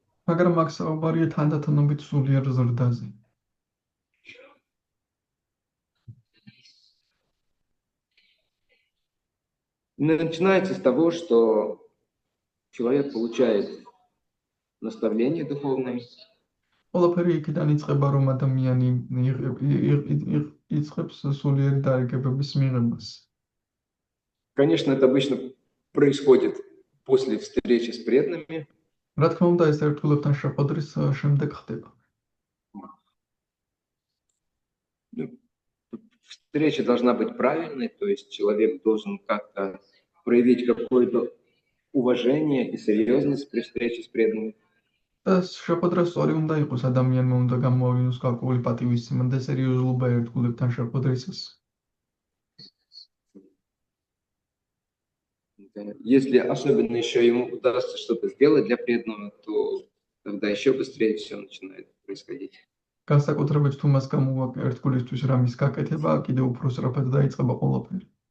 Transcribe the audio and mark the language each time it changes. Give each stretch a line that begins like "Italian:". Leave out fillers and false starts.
Georgian: მაგრამ აქ საუბარია თანდათანობით სულიერ ზრდაზე.
Russian: Начинается с того, что человек получает наставление духовное.
Georgian: ყველაფერი იქიდან იწყება, რომ ადამიანი იწყებს სულიერი დარიგებების მიღებას.
Russian: Конечно, это обычно происходит после встречи с преданными.
Georgian: რა თქმა უნდა, ეს ერთგულებთან შეხვედრის შემდეგ ხდება.
Russian: Встреча должна быть правильной, то есть человек должен как-то проявить какое-то уважение и серьезность при встрече с преданными.
Georgian: შეხვედრა სწორი უნდა იყოს, ადამიანმა უნდა გამოავინოს გარკვეული პატივისცემა და სერიოზულობა ერთგულებთან შეხვედრისას.
Russian: Если особенно еще ему удастся что-то сделать для преданного, то тогда еще быстрее все начинает происходить.
Georgian: განსაკუთრებით თუ მას გამოვა ერთგულისთვის რამის გაკეთება, კიდევ უფრო სწრაფად დაიწყება ყველაფერი.